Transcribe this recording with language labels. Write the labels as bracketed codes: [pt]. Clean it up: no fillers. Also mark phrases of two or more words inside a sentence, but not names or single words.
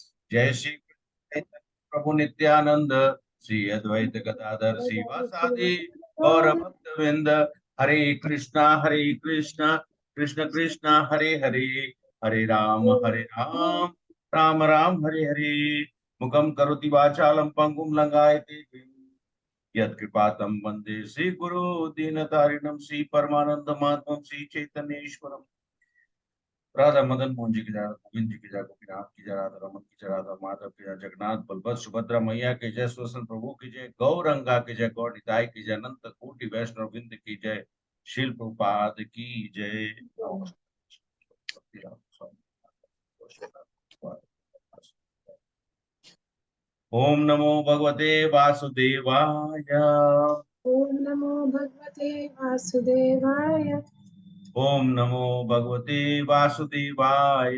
[sa] जय श्री कृष्ण प्रभु नित्यानंद, श्री अद्वैत गदाधर श्रीवासादि और भक्त वृंद। हरे हरे कृष्णा कृष्ण कृष्ण हरे हरे, हरे राम राम राम हरे हरे। मुखम करोति वाचालम पंगुम लंघायते यत्कृपातम वंदे श्री गुरु दीनतारिणम श्री परमानंद माधवम श्री चैतन्य ईश्वरम। [hi] राधा मदन मोहन जी की जय, गोविंद जी की जय, गोपीनाथ की जय, राधा रमन की जय, राधा माधव की जय, जगन्नाथ बलभद्र सुभद्रा मैया की जय, स्वसन प्रभु की जय, गौरंगा की जय, गौर निताई की जय, अनंत कोटि वैष्णव वृंद की जय, शिल प्रभुपाद की जय। [sa] ओम नमो भगवते वासुदेवाय। ओम नमो भगवते वासुदेवाय। ओम नमो भगवते वासुदेवाय।